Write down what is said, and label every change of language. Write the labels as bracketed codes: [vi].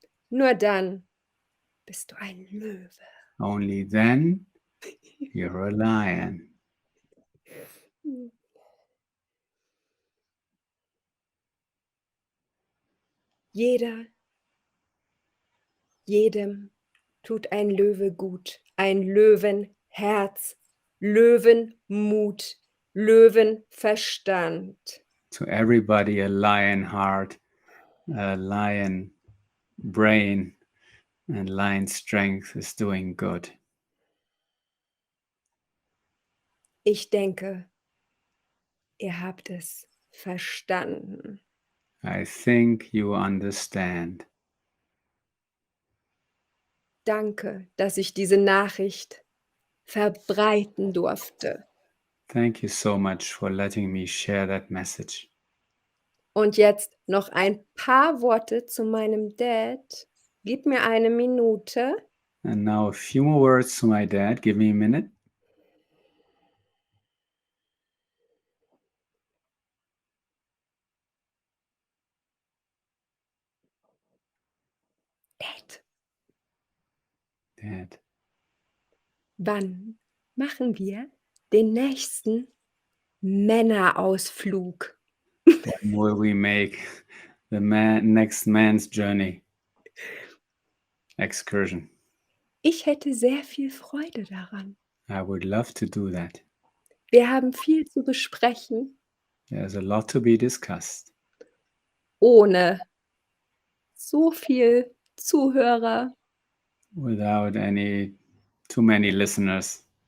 [de] Nur dann bist du ein Löwe. [en] Only then you're a lion. [de] Jedem tut ein Löwe gut, ein Löwenherz, Löwenmut, Löwenverstand. [en] To everybody, a lion heart, a lion brain, and lion strength is doing good. [de] Ich denke, ihr habt es verstanden. [en] I think you understand. [de] Danke, dass ich diese Nachricht verbreiten durfte. [en] Thank you so much for letting me share that message. [de] Und jetzt noch ein paar Worte zu meinem Dad. Gib mir eine Minute. [en] And now a few more words to my dad. Give me a minute. [de] Dad, Dad, wann machen wir den nächsten Männerausflug. [en] When will we make the next man's journey excursion? [de] Ich hätte sehr viel Freude daran. [en] I would love to do that. [de] Wir haben viel zu besprechen, [en] There's a lot to be discussed. [de] ohne so viel Zuhörer. [en] Without too many listeners.